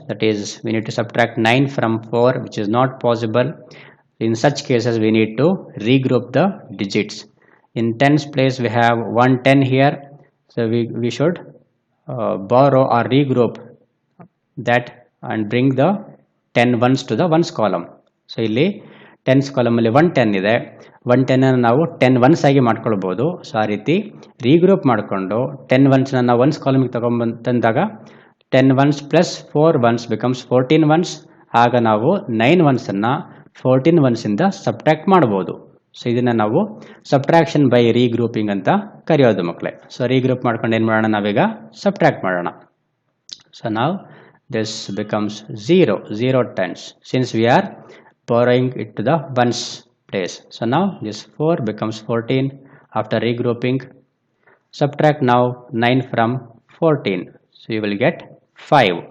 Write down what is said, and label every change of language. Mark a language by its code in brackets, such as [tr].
[en] That is, we need to subtract 9 from 4, which is not possible. In such cases, we need to regroup the digits. In tens place, we have 110 here. So we should borrow or regroup that and bring the 10 ones to the ones column. [kn] So ಇಲ್ಲಿ tense ಕಾಲಮಲ್ಲಿ 110 ಇದೆ. 110 ನಾವು 10 once ಆಗಿ ಮಾಡ್ಕೊಳ್ಬೋದು. So ಆ ರೀತಿ ರೀಗ್ರೂಪ್ ಮಾಡಿಕೊಂಡು 10 ಒನ್ಸ್ನ ನಾವು once ಕಾಲಮಿಗೆ ತಂದಾಗ [en] 10 ones plus 4 ones becomes 14 ones. [kn] ಆಗ ನಾವು 9 ಒನ್ಸನ್ನು 14 ಒನ್ಸಿಂದ ಸಬ್ಟ್ರಾಕ್ಟ್ ಮಾಡ್ಬೋದು. ಸೊ ಇದನ್ನು ನಾವು ಸಬ್ಟ್ರಾಕ್ಷನ್ ಬೈ ರೀಗ್ರೂಪಿಂಗ್ ಅಂತ ಕರೆಯೋದು ಮಕ್ಕಳೇ. ಸೊ ರೀಗ್ರೂಪ್ ಮಾಡ್ಕೊಂಡು ಏನು ಮಾಡೋಣ, ನಾವೀಗ ಸಬ್ಟ್ರಾಕ್ಟ್ ಮಾಡೋಣ. ಸೊ ನಾವು [en] this becomes 0 tens since we are borrowing it to the ones place. So now this 4 becomes 14 after regrouping. Subtract now 9 from 14. So you will get 5.